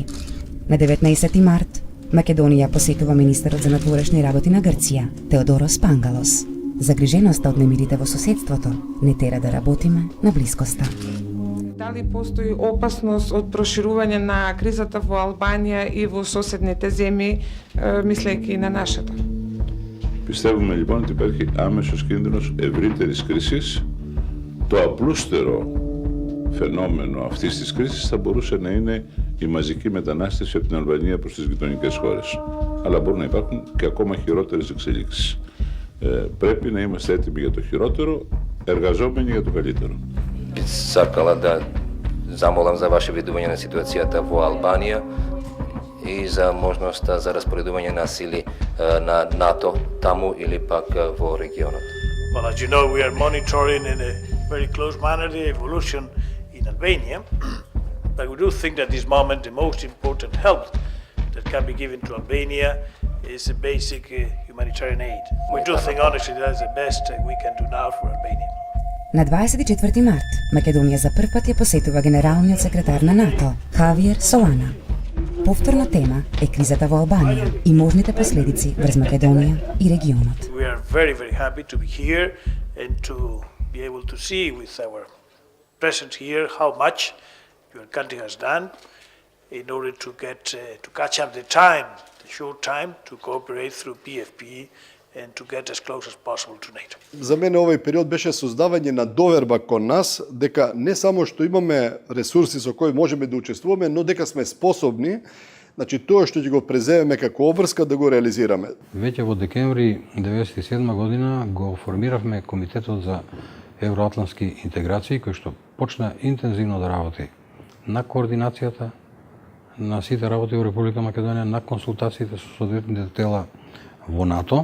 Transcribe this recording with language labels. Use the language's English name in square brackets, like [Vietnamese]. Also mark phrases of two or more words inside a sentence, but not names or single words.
[Macedonian] На 19 март, Македонија посетува министерот за надворешни работи на Грција, Теодорос Пангалос. Загриженоста од немирите во соседството не тера да работиме на блискоста. Дали постои опасност од проширување на кризата во Албанија и во соседните земји, мислејќи на нашата? [Greek] Πιστεύουμε λοιπόν ότι υπάρχει άμεσος κίνδυνος ευρύτερης κρίσης. Το απλούστερο φαινόμενο αυτής της κρίσης θα μπορούσε να είναι η μαζική μετανάστευση από την Αλβανία προς τις γειτονικές χώρες. Αλλά μπορούν να υπάρχουν και ακόμα χειρότερες εξελίξεις. Πρέπει να είμαστε έτοιμοι για το χειρότερο, εργαζόμενοι για το καλύτερο. [Macedonian] Сакала да замолам за ваше видување на ситуацијата во Албанија. и за можноста за распоредување на сили на НАТО таму или пак во регионот. [English] Well, as you know, we are monitoring in a very close manner the evolution in Albania, but we do think that this moment the most important help that can be given to Albania is a basic humanitarian aid. We do think honestly that's the best we can do now for Albania. [Macedonian] На 24 март Македонија за прв пат ја посетува генералниот секретар на НАТО, Хавиер Солана. Повторна тема е кризата во Албанија и можните последици врз Македонија и регионот. [English] We are very, very happy to be here and to be able to see with our presence here how much your country has done in order to get to catch up the short time to cooperate through PFP and to get as close as possible to NATO. [Macedonian] За мене овој период беше создавање на доверба кон нас дека не само што имаме ресурси со кои можеме да учествуваме, но дека сме способни, значи тоа што ќе го преземеме како обврска да го реализираме. Веќе во декември 1997 година го формиравме Комитетот за евроатлантски интеграции кој што почна интензивно да работи на координацијата на сите работи во Република Македонија, на консултациите со соодветните тела во НАТО.